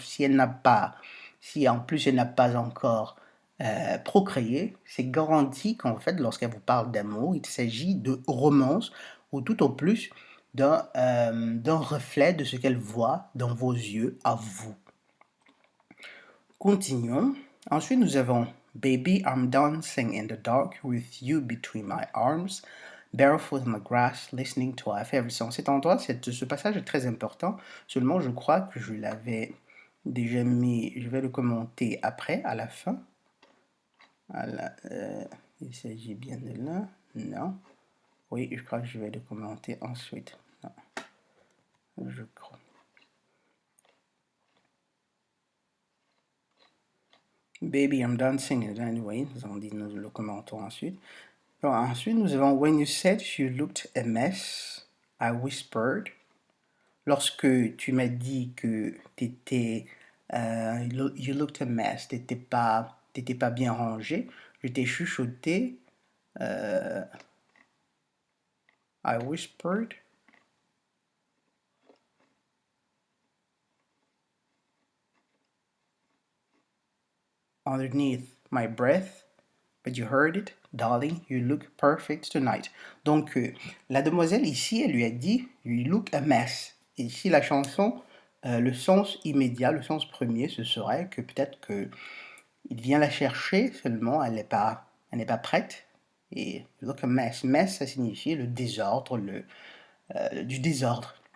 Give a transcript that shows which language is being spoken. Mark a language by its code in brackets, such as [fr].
[fr] Si en plus elle n'a pas encore procréé, c'est garanti qu'en fait, lorsqu'elle vous parle d'amour, il s'agit de romance ou tout au plus d'un reflet de ce qu'elle voit dans vos yeux à vous. Continuons. Ensuite, nous avons [en] Baby, I'm dancing in the dark with you between my arms, barefoot on the grass, listening to our favorite song. [fr] Cet endroit, ce passage est très important. Seulement, je crois que je l'avais déjà mis. Je vais le commenter après, à la fin. Il s'agit bien de là. Non. Oui, je crois que je vais le commenter ensuite. Non. Je crois. [en] Baby, I'm dancing anyway. [fr] Nous le commentons ensuite. Alors, ensuite, nous avons [en] When you said you looked a mess, I whispered. [fr] Lorsque tu m'as dit que [en] you looked a mess, [fr] t'étais pas bien rangé, je t'ai chuchoté. [en] I whispered. Underneath my breath, but you heard it, darling, you look perfect tonight. [fr] Donc, la demoiselle ici, elle lui a dit, [en] you look a mess. [fr] Et ici, la chanson, le sens immédiat, le sens premier, ce serait que peut-être que il vient la chercher, seulement elle n'est pas prête. Et [en] look a mess. [fr] Mess, ça signifie le désordre, du désordre.